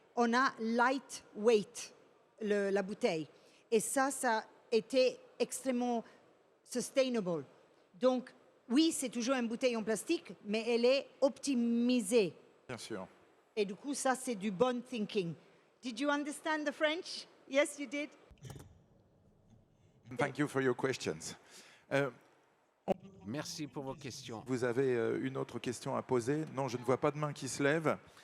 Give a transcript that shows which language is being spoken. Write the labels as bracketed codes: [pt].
[fr] On a lightweight, la bouteille. Et ça était extrêmement sustainable. Donc, oui, c'est toujours une bouteille en plastique, mais elle est optimisée. Bien sûr. Et du coup, ça, c'est du bon thinking. [en] Did you understand the French? Yes, you did? Thank you for your questions. [fr] Merci pour vos questions. Vous avez une autre question à poser? Non, je ne vois pas de main qui se lève.